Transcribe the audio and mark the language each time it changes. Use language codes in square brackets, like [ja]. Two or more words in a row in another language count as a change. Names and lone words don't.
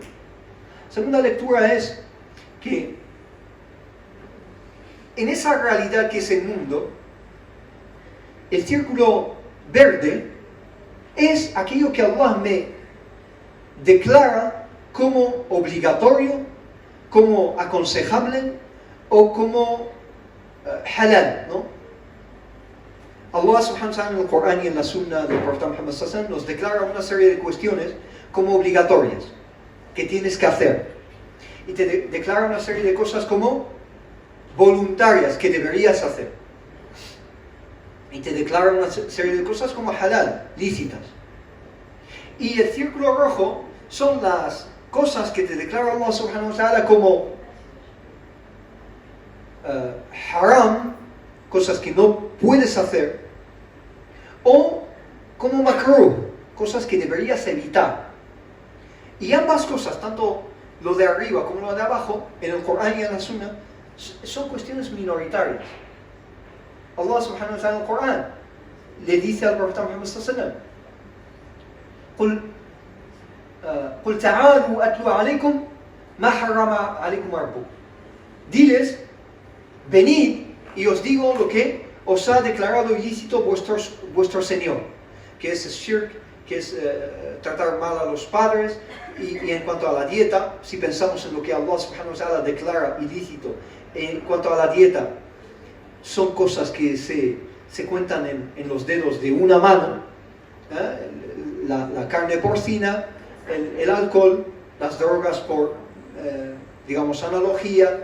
[es] La segunda lectura es que en esa realidad que es el mundo, el círculo verde es aquello que Allah me declara como obligatorio, como aconsejable o como halal, ¿no? Allah [ar] سبحانه وتعالى [es] en el Corán y en la Sunna del Profeta Muhammad [ar] صلى الله عليه وسلم [es] nos declara una serie de cuestiones como obligatorias que tienes que hacer y te declara una serie de cosas como voluntarias que deberías hacer y te declara una serie de cosas como halal, lícitas. Y el círculo rojo son las cosas que te declara Allah [ar] سبحانه وتعالى [es] como haram, cosas que no puedes hacer, o como makruh, cosas que deberías evitar. Y ambas cosas, tanto lo de arriba como lo de abajo, en el Corán y en la Sunna, son cuestiones minoritarias. Allah [ar] سبحانه وتعالى [es] en el Corán le dice al Profeta Muhammad [ar] صلى الله عليه وسلم: قُلْ تَعَالُوا أَتْلُوا عَلَيْكُمْ مَا حَرَّمَ عَلَيْكُمْ رَبُّكُمْ. [es] Diles, venid y os digo lo que os ha declarado ilícito vuestro Señor, que es shirk, que es tratar mal a los padres, y en cuanto a la dieta, si pensamos en lo que Allah [ar] سبحانه وتعالى [es] declara ilícito, en cuanto a la dieta, son cosas que se cuentan en los dedos de una mano, la carne porcina, el alcohol, las drogas por, digamos, analogía.